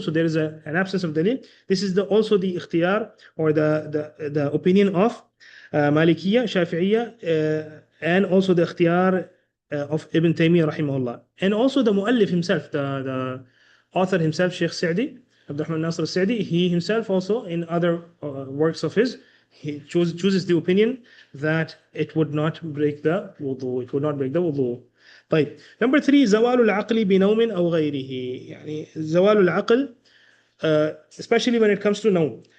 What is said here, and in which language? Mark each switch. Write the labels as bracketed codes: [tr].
[en] So there is an absence of dalil. This is also the ikhtiyar, or the opinion of Malikiyya, Shafi'iyya, and also the ikhtiyar of Ibn Taymiyyah rahimahullah, and also the muallif himself, the author himself, Sheikh Sa'di, Abdurrahman Nasr al-Sa'di, he himself also in other works of his, he chooses the opinion that it would not break the wudu. It would not break the wudu. [ar] طيب. Number 3, زوال العقل بنوم أو غيره. زوال العقل, [en] especially when it comes to nawm.